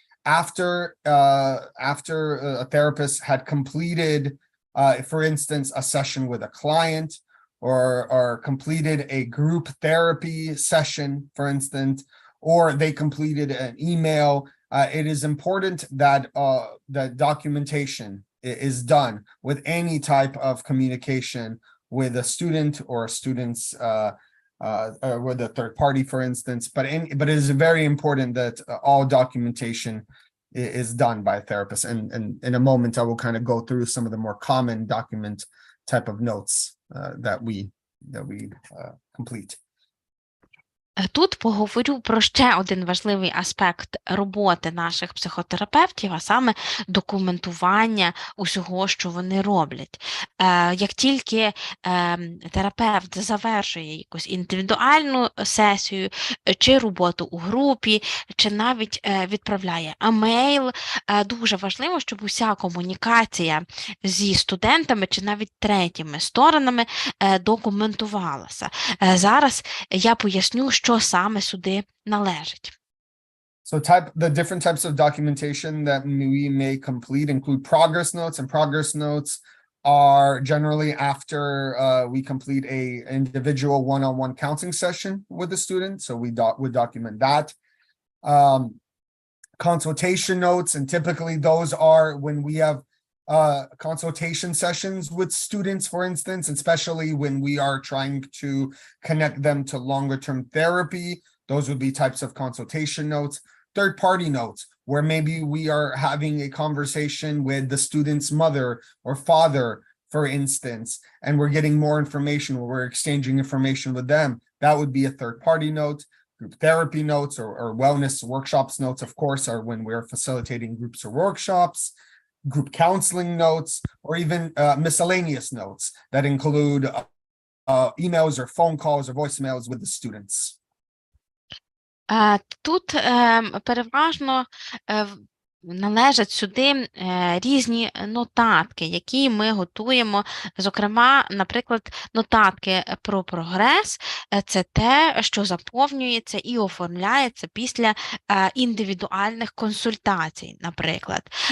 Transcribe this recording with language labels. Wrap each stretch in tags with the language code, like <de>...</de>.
<en>After a therapist had completed, for instance, a session with a client, or completed a group therapy session, for instance, or they completed an email, it is important that that documentation is done with any type of communication with a student or a student's with a third party, for instance. But it is very important that all documentation is done by a therapist. And in a moment, I will kind of go through some of the more common document type of notes that we complete.</en> <uk>Тут поговорю про ще один важливий аспект роботи наших психотерапевтів, а саме документування усього, що вони роблять. Як тільки терапевт завершує якусь індивідуальну сесію, чи роботу у групі, чи навіть відправляє емейл, дуже важливо, щоб уся комунікація зі студентами, чи навіть третіми сторонами документувалася. Зараз я поясню, що саме сюди належить.</uk> <en>So the different types of documentation that we may complete include progress notes, and progress notes are generally after we complete a individual one-on-one counseling session with the student. So we would document that. Consultation notes, and typically those are when we have consultation sessions with students, for instance, especially when we are trying to connect them to longer term therapy. Those would be types of consultation notes. Third party notes, where maybe we are having a conversation with the student's mother or father, for instance, and we're getting more information, or we're exchanging information with them. That would be a third party note. Group therapy notes or wellness workshops notes, of course, are when we're facilitating groups or workshops. Group counseling notes, or even miscellaneous notes that include emails or phone calls or voicemails with the students.</en> <uk>Тут переважно належать сюди різні нотатки, які ми готуємо. Зокрема, наприклад, нотатки про прогрес – це те, що заповнюється і оформляється після індивідуальних консультацій, наприклад.</uk>